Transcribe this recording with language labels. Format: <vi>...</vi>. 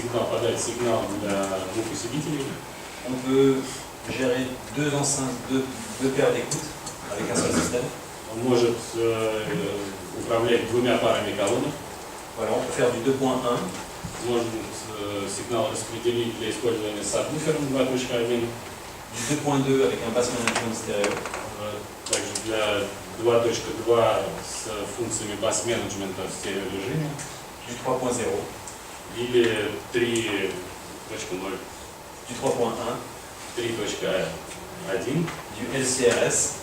<ru>Подать сигнал для двух усилителей.</ru> <fr>On peut gérer deux enceintes, deux paires d'écoutes avec un seul système.</fr> <ru>Он может управлять двумя парами колонок.</ru> <fr>Voilà, on peut faire du 2.1,</fr> <ru>Можно сигнал распределить для использования с сабвуфером 2.1.</ru> <fr>du 2.2 avec un bass management stéréo,</fr> <ru>Также для 2.2 с функциями бас-менеджмента в стереорежиме.</ru> <fr>du 3.0,</fr> <ru>Или 3.0.</ru> <fr>du 3.1</fr> <ru>3.1</ru> <fr>du LCRS.</fr>